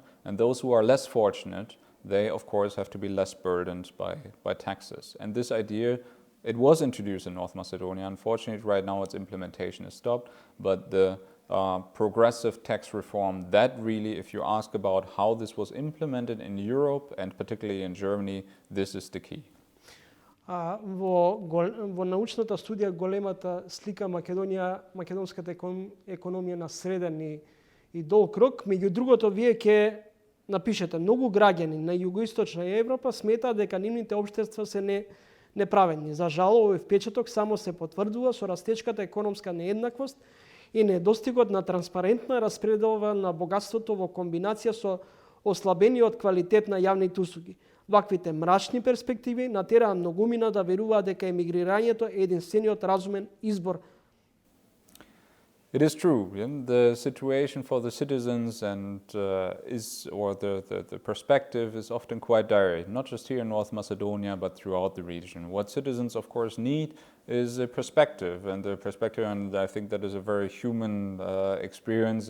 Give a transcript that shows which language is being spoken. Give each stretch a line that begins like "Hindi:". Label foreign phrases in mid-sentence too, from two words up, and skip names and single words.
English: And those who are less fortunate, they of course have to be less burdened by taxes. And this idea, it was introduced in North Macedonia. Unfortunately, right now its implementation is stopped, but the progressive tax reform, that really, if you ask about how this was implemented in Europe and particularly in Germany, this is the key.
Macedonian: Во научната студија големата слика македонската економија на среден и долг рок, меѓу другото вие ќе напишете многу граѓани на југоисточна Европа сметаат дека нивните општества се неправедни. За жал, овој впечаток само се потврдува со растечката економска нееднаквост и недостигот на транспарентна распределба на богатството во комбинација со ослабениот квалитет на јавните услуги. Ваквите мрачни перспективи натераа многумина да веруваат дека емигрирањето е единствениот разумен избор.
English: It is true. The situation for the citizens and the perspective is often quite dire, not just here in North Macedonia, but throughout the region. What citizens, of course, need is a perspective, and I think that is a very human experience.